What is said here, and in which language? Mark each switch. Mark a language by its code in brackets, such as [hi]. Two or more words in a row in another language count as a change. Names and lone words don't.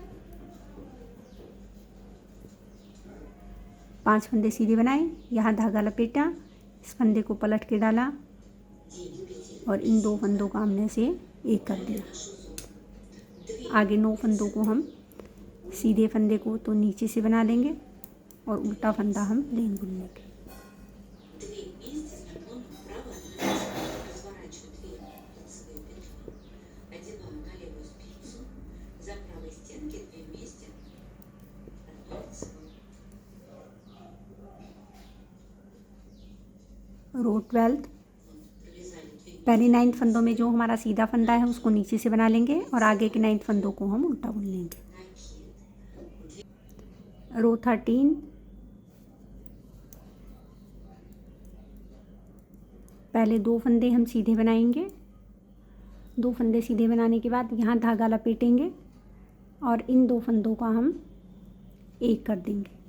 [hi] 5 फंदे सीधे बनाए, यहाँ धागा लपेटा, इस फंदे को पलट के डाला और इन 2 फंदों का हमने से एक कर दिया। आगे 9 फंदों को हम सीधे फंदे को तो नीचे से बना लेंगे और उल्टा फंदा हम प्लेन बुन लेंगे। [ru] 2 вместе с наклоном вправо разворачиваю 2 лицевые петли, одеваю на левую спицу, за правой стенки 2 вместе, 1 лицевую. [hi] रो 12 [ru] Провязали 2 [hi] पहले 9 फंदों में जो हमारा सीधा फंदा है उसको नीचे से बना लेंगे और आगे के 9 फंदों को हम उल्टा बुन लेंगे। [ru] накид, [hi] रो 13 पहले 2 फंदे हम सीधे बनाएंगे, 2 फंदे सीधे बनाने के बाद यहाँ धागा लपेटेंगे और इन 2 फंदों का हम एक कर देंगे।